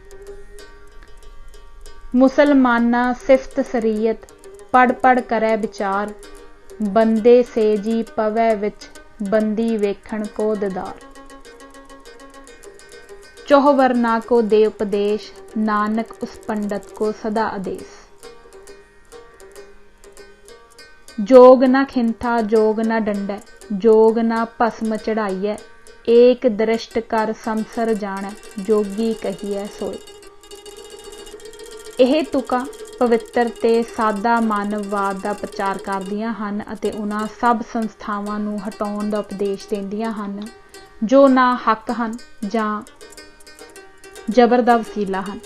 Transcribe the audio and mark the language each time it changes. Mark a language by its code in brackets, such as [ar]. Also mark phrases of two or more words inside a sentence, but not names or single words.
[pa] ਮੁਸਲਮਾਨਾ ਸਿਫਤ ਸਰੀਅਤ ਪੜ ਪੜ ਕਰੈ ਵਿਚਾਰ ਬੰਦੇ ਸੇ ਜੀ ਪਵੈ ਵਿੱਚ ਬੰਦੀ ਵੇਖਣ ਕੋ ਦਿਦਾਰ। ਚੌਹ ਵਰਨਾ ਕੋ ਦੇ ਉਪਦੇਸ਼ ਨਾਨਕ ਉਸ ਪੰਡਤ ਕੋ ਸਦਾ ਆਦੇਸ਼। ਜੋਗ ਨ ਖਿੰਥਾ ਜੋਗ ਨ ਡੰਡੈ ਜੋਗ ਨ ਭਸਮ ਚੜ੍ਹਾਈਐ ਏਕ ਦ੍ਰਿਸ਼ਟ ਕਰ ਸਮਸਰ ਜਾਣੈ ਜੋਗੀ ਕਹੀਐ ਸੋਏ। ਇਹ ਤੁਕਾਂ ਪਵਿੱਤਰ ਤੇ ਸਾਦਾ ਮਾਨਵਵਾਦ ਦਾ ਪ੍ਰਚਾਰ ਕਰਦੀਆਂ ਹਨ ਅਤੇ ਉਹਨਾਂ ਸਭ ਸੰਸਥਾਵਾਂ ਨੂੰ ਹਟਾਉਣ ਦਾ ਉਪਦੇਸ਼ ਦਿੰਦੀਆਂ ਹਨ ਜੋ ਨਾ ਹੱਕ ਹਨ ਜਾਂ ਜ਼ਬਰ ਦਾ ਵਸੀਲਾ ਹਨ।